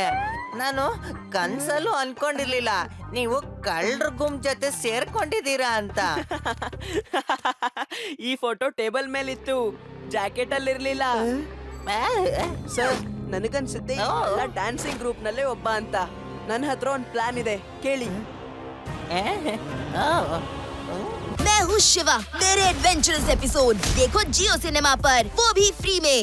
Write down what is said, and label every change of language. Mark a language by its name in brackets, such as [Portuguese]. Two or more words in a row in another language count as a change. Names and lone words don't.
[Kannada] ನಾನು ಕನ್ಸಲ್ಲೂ ಅನ್ಕೊಂಡಿರ್ಲಿಲ್ಲ ನೀವು ಕಳ್ಳರ ಗುಂಪು ಜೊತೆ ಸೇರ್ಕೊಂಡಿದ್ದೀರಾ ಅಂತ. ಈ ಫೋಟೋ ಟೇಬಲ್ ಮೇಲಿತ್ತು, ಜಾಕೆಟ್ ಅಲ್ಲಿ ಇರ್ಲಿಲ್ಲ. ಸರ್, ನನಗನ್ಸುತ್ತೆ [English] dancing group [Kannada] ನಲ್ಲೇ ಒಬ್ಬ ಅಂತ. ನನ್ನ ಹತ್ರ ಒಂದು ಪ್ಲಾನ್ ಇದೆ, ಕೇಳಿ. [Hindi] मैं हूँ शिवा मेरे [English] adventurous episode [Hindi] देखो जियो सिनेमा पर, वो भी फ्री में।